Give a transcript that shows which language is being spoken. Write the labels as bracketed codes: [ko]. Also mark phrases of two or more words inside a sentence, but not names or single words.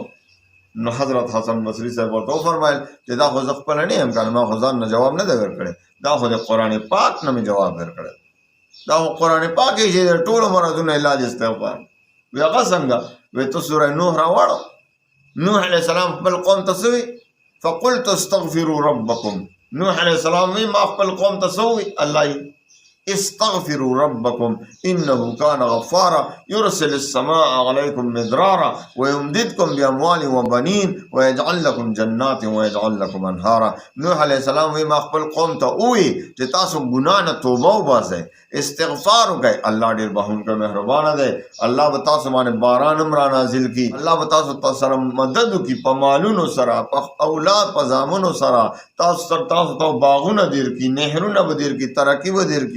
[ps] نو حضرت حسن بصري صاحب ورته وفرمایل چې دا خو زه خپله نه یم کنه، ما خو ځان نه جواب نه دی ورکړی، دا خو د قرآن پاک نه مې جواب ورکړی، دا خو قرآن پاک یې چې د ټولو مرضونو علاج استغفار. وی هغه څنګه؟ وی ته سوره نوح راواړه. نوح علیه السلام خپل قوم ته څه وی؟ [ar] فقلت استغفروا ربکم. [ps] نوح علیه السلام وی ما خپل قوم ته څه وی؟ [ar] الله استغفروا ربكم انه كان غفارا يرسل السماء عليكم مدرارا ويمددكم باموال وبنين ويجعل لكم جنات ويجعل لكم انهارا. [ps] نوح علیہ السلام وی ما خپل قوم ته وی چې تاسو ګناه نه توبه وباسئ، استغفار وکړئ، الله ډېر بخښونکی مهربانه دی، الله به تاسو باندې باران هم را نازل کړي، الله به تاسو سره مدد وکړي په مالونو سره، په اولاد په زامنو سره، تاسو ته باغونه درکړي، نهرونه به درکړي، ترقي به درکړي.